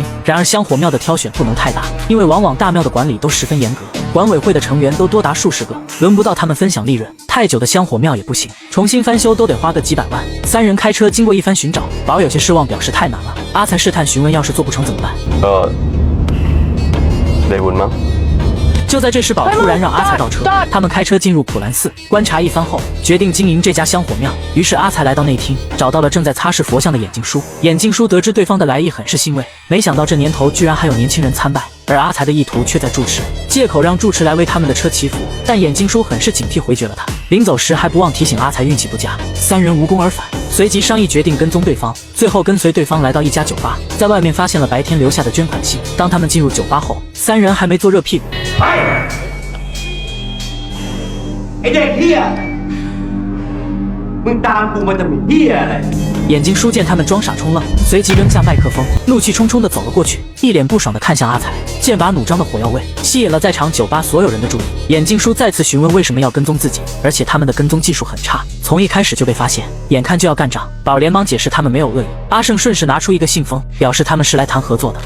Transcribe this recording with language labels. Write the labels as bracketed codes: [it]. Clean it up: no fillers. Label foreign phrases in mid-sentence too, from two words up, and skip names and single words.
[zh] 然而香火庙的挑选不能太大，因为往往大庙的管理都十分严格，管委会的成员都多达数十个，轮不到他们分享利润。太久的香火庙也不行，重新翻修都得花个几百万。3人开车经过一番寻找，宝有些失望，表示太难了。阿才试探询问，要是做不成怎么办？ [th] ได้บุญมั้ง。 [zh] 就在这时，宝突然让阿才倒车，他们开车进入普兰寺，观察一番后，决定经营这家香火庙。于是阿才来到内厅，找到了正在擦拭佛像的眼镜叔。眼镜叔得知对方的来意，很是欣慰，没想到这年头居然还有年轻人参拜，而阿才的意图却在住持，借口让住持来为他们的车祈福。但眼镜叔很是警惕，回绝了他。临走时还不忘提醒阿才运气不佳，3人无功而返。随即商议决定跟踪对方，最后跟随对方来到一家酒吧，在外面发现了白天留下的捐款信。当他们进入酒吧后，3人还没坐热屁股， [th] ไอ้เด็กเหี้ยมึงตามกูมาทำเหี้ยอะไร？ [zh] 眼镜叔见他们装傻充愣，随即扔下麦克风，怒气冲冲地走了过去，一脸不爽地看向阿才，剑拔弩张的火药味吸引了在场酒吧所有人的注意。眼镜叔再次询问为什么要跟踪自己，而且他们的跟踪技术很差，从一开始就被发现，眼看就要干仗。宝连忙解释他们没有恶意。阿胜顺势拿出一个信封，表示他们是来谈合作的。